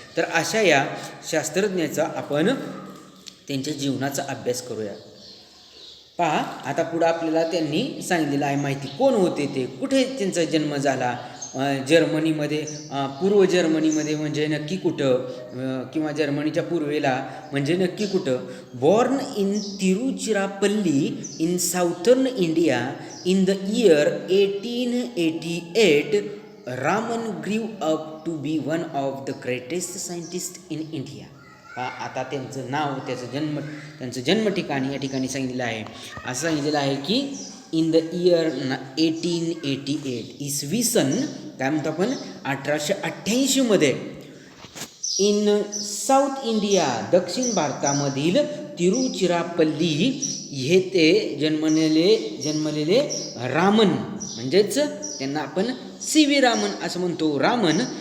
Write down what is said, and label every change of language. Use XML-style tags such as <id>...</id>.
<mr>तर अशा या शास्त्रज्ञाचा आपण त्यांच्या जीवनाचा अभ्यास करूया. पहा, आता पुढं आपल्याला त्यांनी सांगितलेलं आहे माहिती, कोण होते ते, कुठे त्यांचा जन्म झाला, जर्मनीमध्ये, पूर्व जर्मनीमध्ये म्हणजे नक्की कुठं, किंवा जर्मनीच्या पूर्वेला म्हणजे नक्की कुठं.</mr> <en>Born in Tiruchirappalli in southern India in the year 1888, Raman grew up to be one of the greatest scientist in India.</en> <mr>आता त्यांचं नाव, त्यांचं जन्म ठिकाणी या ठिकाणी सांगितलेलं आहे. असं सांगितलेलं आहे की</mr> <en>in the year 1888,</en> <mr>इसवी सन काय म्हणतो आपण 1888</mr> <en>in south India,</en> <mr>दक्षिण भारतामधील तिरुचिरापल्ली येथे जन्मलेले रामन, म्हणजेच त्यांना आपण सी व्ही रामन असं म्हणतो. रामन</mr>